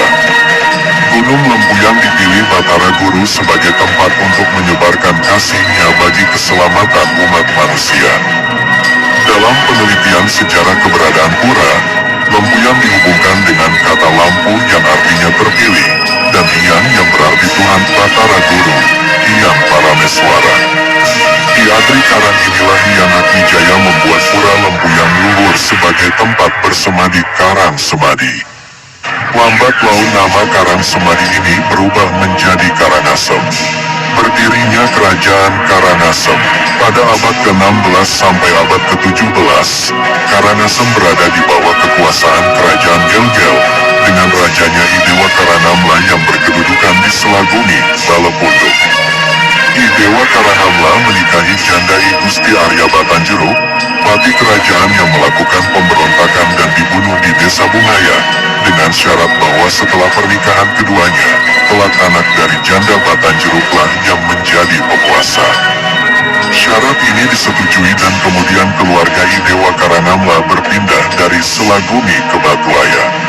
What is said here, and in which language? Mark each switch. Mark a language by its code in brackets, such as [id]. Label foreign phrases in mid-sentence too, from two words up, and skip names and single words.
[id] Gunung Lempuyan dipilih Batara Guru sebagai tempat untuk menyebarkan kasihnya bagi keselamatan umat manusia. Dalam penelitian sejarah keberadaan pura, Lempuyan dihubungkan dengan kata lampu yang artinya terpilih, dan Hyang yang berarti Tuhan Batara Guru, Hyang Parameswara. Di Adri Karang inilah Hyang Agwijaya membuat pura Lempuyan luhur sebagai tempat bersemadi Karang Semadi. Lambat laun nama Karang Semadi ini berubah menjadi Karangasem. Berdirinya Kerajaan Karangasem pada abad ke-16 sampai abad ke-17, Karangasem berada di bawah kekuasaan Kerajaan Gelgel dengan rajanya Idewa Karanamla yang berkedudukan di Selagumi, Balepunduk. Idewa Karanamla menikahi janda I Gusti Arya Batanjuruk, pati kerajaan yang melakukan pemberontakan dan dibunuh di Desa Bungaya, dengan syarat bahwa setelah pernikahan keduanya, kelak anak dari janda Batanjuruklah yang menjadi penguasa. Syarat ini disetujui dan kemudian keluarga Idewa Karanamla berpindah dari Selagumi ke Batuaya.